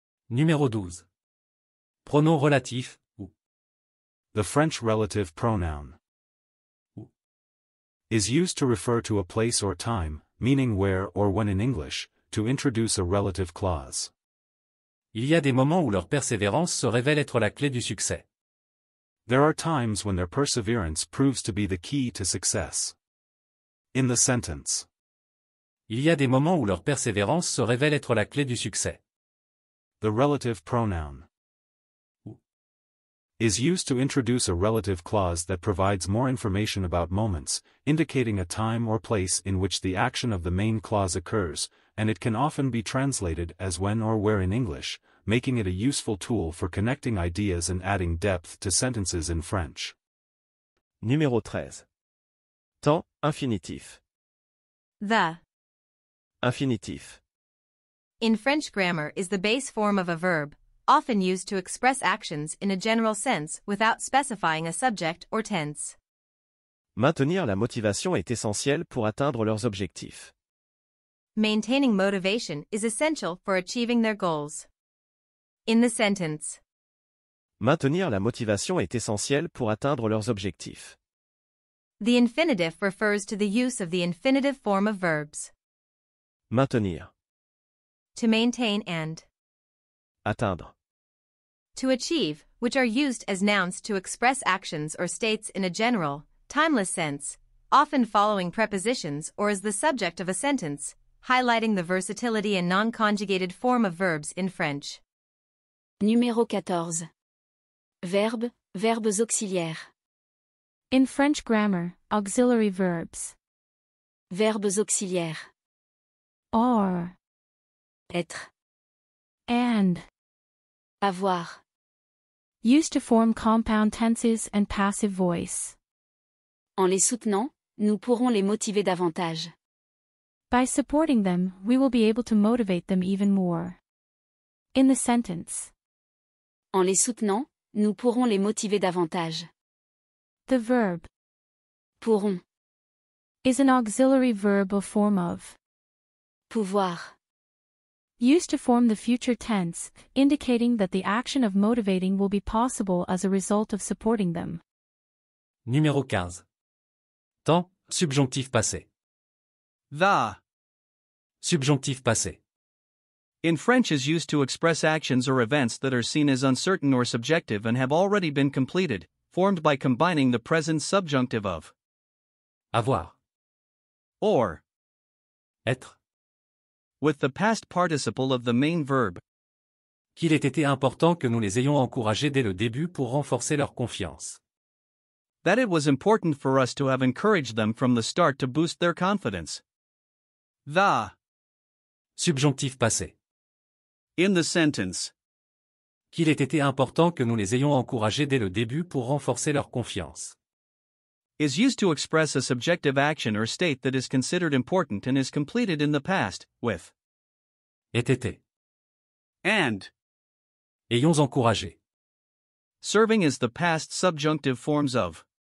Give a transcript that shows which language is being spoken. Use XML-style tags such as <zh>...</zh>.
<fr>Numéro 12. Pronom relatif, ou.</fr> <en>The French relative pronoun ou is used to refer to a place or time, meaning where or when in English, to introduce a relative clause.</en> <fr>Il y a des moments où leur persévérance se révèle être la clé du succès.</fr> <en>There are times when their perseverance proves to be the key to success. In the sentence.</en> <fr>Il y a des moments où leur persévérance se révèle être la clé du succès.</fr> <en>The relative pronoun ou is used to introduce a relative clause that provides more information about moments, indicating a time or place in which the action of the main clause occurs, and it can often be translated as when or where in English, making it a useful tool for connecting ideas and adding depth to sentences in French.</en> <fr>Numéro 13. Temps, infinitif.</fr> <en>The.</en> <fr>Infinitif.</fr> <en>In French grammar is the base form of a verb, often used to express actions in a general sense without specifying a subject or tense.</en> <fr>Maintenir la motivation est essentiel pour atteindre leurs objectifs.</fr> <en>Maintaining motivation is essential for achieving their goals. In the sentence.</en> <fr>Maintenir la motivation est essentiel pour atteindre leurs objectifs.</fr> <en>The infinitive refers to the use of the infinitive form of verbs.</en> <fr>Maintenir.</fr> <en>To maintain and.</en> <fr>Atteindre.</fr> <en>To achieve, which are used as nouns to express actions or states in a general, timeless sense, often following prepositions or as the subject of a sentence, highlighting the versatility and non-conjugated form of verbs in French.</en> <fr>Numéro 14. Verbe, verbes auxiliaires.</fr> <en>In French grammar, auxiliary verbs.</en> <fr>Verbes auxiliaires.</fr> <en>Are.</en> <fr>Être.</fr> <en>And.</en> <fr>Avoir.</fr> <en>Used to form compound tenses and passive voice.</en> <fr>En les soutenant, nous pourrons les motiver davantage.</fr> <en>By supporting them, we will be able to motivate them even more. In the sentence.</en> <fr>En les soutenant, nous pourrons les motiver davantage.</fr> <en>The verb.</en> <fr>Pourront.</fr> <en>Is an auxiliary verb or form of.</en> <fr>Pouvoir.</fr> <en>Used to form the future tense, indicating that the action of motivating will be possible as a result of supporting them.</en> <fr>Numéro 15. Temps, subjonctif passé.</fr> <en>The.</en> <fr>Subjonctif passé.</fr> <en>In French is used to express actions or events that are seen as uncertain or subjective and have already been completed, formed by combining the present subjunctive of</en> <fr>Avoir.</fr> <en>or</en> <fr>Être.</fr> <en>with the past participle of the main verb.</en> <fr>Qu'il ait été important que nous les ayons encouragés dès le début pour renforcer leur confiance.</fr> <en>That it was important for us to have encouraged them from the start to boost their confidence. The.</en> <fr>Subjonctif passé.</fr> <en>In the sentence.</en> <fr>Qu'il ait été important que nous les ayons encouragés dès le début pour renforcer leur confiance.</fr> <en>Is used to express a subjective action or state that is considered important and is completed in the past, with</en> <fr>Ait été.</fr> <en>and.</en> <fr>Ayons encouragé.</fr> <en>Serving as the past subjunctive forms of</en>